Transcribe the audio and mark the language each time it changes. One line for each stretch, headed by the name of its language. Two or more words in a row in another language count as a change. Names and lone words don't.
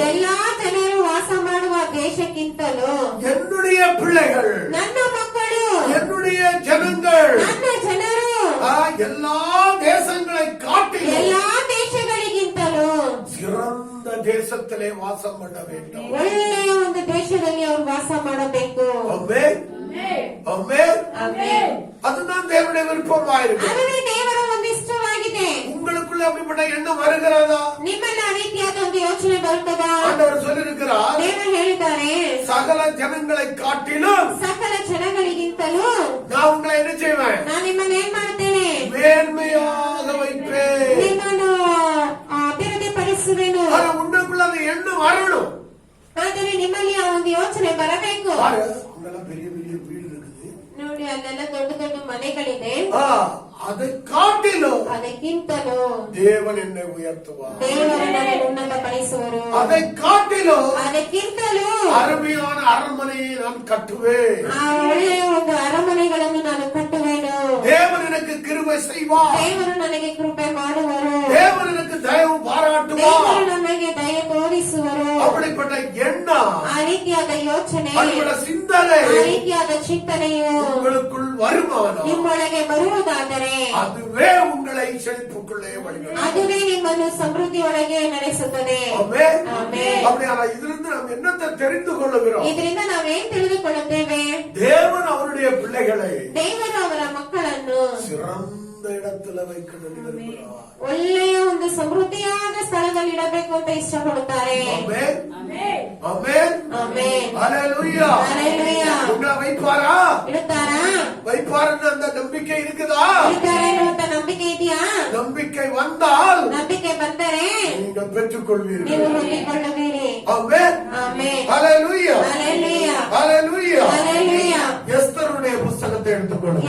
Kannada: ಎಲ್ಲಾ ಜನರು ವಾಸ ಮಾಡುವ ದೇಶಕ್ಕಿಂತಲೂ
Tamil: என்னுடைய பிள்ளைகள்,
Kannada: ನನ್ನ ಮಕ್ಕಳು,
Tamil: என்னுடைய ஜனங்கள்
Kannada: ನನ್ನ ಜನರು
Tamil: எல்லா தேசங்களை காட்டிலும்
Kannada: ಎಲ್ಲಾ ದೇಶಗಳಿಗಿಂತಲೂ
Tamil: சிறந்த தேசத்திலே வாசம் பண்ண வேண்டும்.
Kannada: ಒಳ್ಳೆಯ ಒಂದು ದೇಶದಲ್ಲಿ ಅವರು ವಾಸ ಮಾಡಬೇಕು.
Tamil: ஆமென், ஆமென்.
Kannada: ಆಮೇನ್.
Tamil: அதுதான் தேவனுடைய விருப்பமாயிருக்கு.
Kannada: ಅದನ್ನೇ ದೇವರ ಒಂದು ಇಷ್ಟವಾಗಿದೆ.
Tamil: உங்களுக்குள்ள அப்படிப்பட்ட எண்ணம் வருகிறதா?
Kannada: ನಿಮ್ಮಲ್ಲಿ ಆ ರೀತಿಯಾದ ಒಂದು ಯೋಚನೆ ಬರುತ್ತದಾ?
Tamil: ஆண்டவர் சொல்லியிருக்கிறார்,
Kannada: ದೇವರು ಹೇಳಿದ್ದಾರೆ,
Tamil: சகல ஜனங்களை காட்டிலும்
Kannada: ಸಕಲ ಜನಗಳಿಗಿಂತಲೂ
Tamil: நான் உங்களை என்ன செய்வேன்?
Kannada: ನಾನು ನಿಮ್ಮನ್ನು ಏನ್ ಮಾಡುತ್ತೇನೆ?
Tamil: மேன்மையாக வைப்பேன்.
Kannada: ನಿಮ್ಮನ್ನು ಅಭಿವೃದ್ಧಿಪಡಿಸುವೆನು.
Tamil: ஆனா உங்களுக்குள்ள அந்த எண்ணம் வரணும்.
Kannada: ಆದರೆ ನಿಮ್ಮಲ್ಲಿ ಆ ಒಂದು ಯೋಚನೆ ಬರಬೇಕು.
Tamil: பாரு, உங்களெல்லாம் பெரிய பெரிய வீடு இருக்குது.
Kannada: ನೋಡಿ ಅಲ್ಲೆಲ್ಲ ದೊಡ್ಡ ದೊಡ್ಡ ಮನೆಗಳಿದೆ.
Tamil: அதை காட்டிலும்
Kannada: ಅದಕ್ಕಿಂತಲೂ
Tamil: தேவன் என்னை உயர்த்துவார்.
Kannada: ದೇವರು ನನ್ನನ್ನು ಉನ್ನತಪಡಿಸುವರು.
Tamil: அதை காட்டிலும்
Kannada: ಅದಕ್ಕಿಂತಲೂ
Tamil: அருமையான அரண்மனையை நான் கட்டுவேன்.
Kannada: ಆ ಒಳ್ಳೆಯ ಒಂದು ಅರಮನೆಗಳನ್ನು ನಾನು ಕಟ್ಟುವೆನು.
Tamil: தேவன் எனக்கு கிருபை செய்வார்.
Kannada: ದೇವರು ನನಗೆ ಕೃಪೆ ಮಾಡುವರು.
Tamil: தேவன் எனக்கு தயவு பாராட்டுவார்.
Kannada: ದೇವರು ನನಗೆ ದಯ ತೋರಿಸುವರು.
Tamil: அப்படிப்பட்ட எண்ணம்,
Kannada: ಆ ರೀತಿಯಾದ ಯೋಚನೆ,
Tamil: அப்படிப்பட்ட சிந்தனை
Kannada: ಆ ರೀತಿಯಾದ ಚಿಂತನೆಯು
Tamil: உங்களுக்குள் வருமானம்
Kannada: ನಿಮ್ಮೊಳಗೆ ಬರುವುದಾದರೆ
Tamil: அதுவே உங்களை செழிப்புக்குள்ளே வழிநடத்தும்.
Kannada: ಅದುವೇ ನಿಮ್ಮನ್ನು ಸಮೃದ್ಧಿಯೊಳಗೆ ನಡೆಸುತ್ತದೆ.
Tamil: ஆமென்.
Kannada: ಆಮೇನ್.
Tamil: அப்படியானா இதிலிருந்து நாம் என்னத்தை தெரிந்து கொள்ளுகிறோம்?
Kannada: ಇದರಿಂದ ನಾವೇನ್ ತಿಳಿದುಕೊಳ್ಳುತ್ತೇವೆ?
Tamil: தேவன் அவருடைய பிள்ளைகளை
Kannada: ದೇವರು ಅವರ ಮಕ್ಕಳನ್ನು
Tamil: சிறந்த இடத்துல வைக்கணும் விரும்புகிறார்.
Kannada: ಒಳ್ಳೆಯ ಒಂದು ಸಮೃದ್ಧಿಯಾದ ಸ್ಥಳದಲ್ಲಿ ಇಡಬೇಕು ಅಂತ ಇಷ್ಟಪಡುತ್ತಾರೆ.
Tamil: ஆமென், ஆமென்,
Kannada: ಆಮೇನ್.
Tamil: ஹalleluya.
Kannada: ஹalleluya.
Tamil: உங்களை வைப்பாரா?
Kannada: ಇಡುತ್ತಾರಾ?
Tamil: வைப்பாருன்னு அந்த நம்பிக்கை இருக்குதா?
Kannada: ಇಡುತ್ತಾರೆ ಅನ್ನುವಂತ ನಂಬಿಕೆ ಇದೆಯಾ?
Tamil: நம்பிக்கை வந்தால்
Kannada: ನಂಬಿಕೆ ಬಂದರೆ
Tamil: நீங்கள் பெற்றுக்கொள்வீர்கள்.
Kannada: ನೀವು ಹೊಂದಿಕೊಳ್ಳುವಿರಿ.
Tamil: ஆமென்,
Kannada: ಆಮೇನ್.
Tamil: ஹalleluya,
Kannada: ஹalleluya.
Tamil: ஹalleluya.
Kannada: ஹalleluya.
Tamil: எஸ்தருடைய புத்தகத்தை எடுத்துக்கொள்ளுங்க.